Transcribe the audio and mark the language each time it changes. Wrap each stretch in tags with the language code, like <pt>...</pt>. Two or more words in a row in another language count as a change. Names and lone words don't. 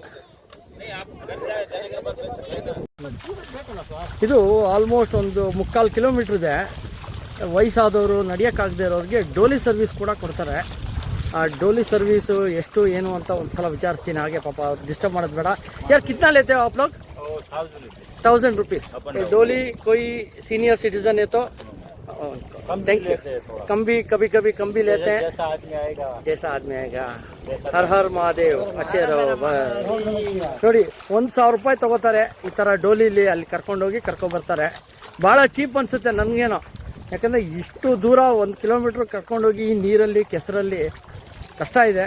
<kn>ಇದು ಆಲ್ಮೋಸ್ಟ್ ಒಂದು 3/4 ಕಿಲೋಮೀಟ್ರ್ ಇದೆ. ವಯಸ್ಸಾದವರು, ನಡೆಯೋಕ್ಕಾಗದೇ ಇರೋರಿಗೆ ಡೋಲಿ ಸರ್ವಿಸ್ ಕೂಡ ಕೊಡ್ತಾರೆ. ಆ ಡೋಲಿ ಸರ್ವಿಸು ಎಷ್ಟು ಏನು ಅಂತ ಒಂದು ಸಲ ವಿಚಾರಿಸ್ತೀನಿ. ಹಾಗೆ ಪಾಪ ಡಿಸ್ಟರ್ಬ್ ಮಾಡೋದು ಬೇಡ. ಯಾರು</kn> <hi>कितना लेते हो आप लोग? 1000 रुपीज़. डोली कोई</hi> <en>senior citizen</en> <hi>है तो</hi> <en>thank you.</en> <hi>कम भी कभी कभी कम भी लेते हैं, जैसा आदमी आएगा जैसा आदमी आएगा।</hi> <kn>ಹರ್ ಹರ್ ಮಹಾದೇವ್ ಅಚ್ಚೆ ನೋಡಿ 1,000 ರೂಪಾಯಿ ತೊಗೋತಾರೆ ಈ ಥರ ಡೋಲಿಲಿ ಅಲ್ಲಿ ಕರ್ಕೊಂಡೋಗಿ ಕರ್ಕೊಬರ್ತಾರೆ. ಭಾಳ ಚೀಪ್ ಅನಿಸುತ್ತೆ ನನಗೇನೋ, ಯಾಕಂದರೆ ಇಷ್ಟು ದೂರ 1 ಕಿಲೋಮೀಟ್ರ್ ಕರ್ಕೊಂಡೋಗಿ ಈ ನೀರಲ್ಲಿ ಕೆಸರಲ್ಲಿ ಕಷ್ಟ ಇದೆ.</kn>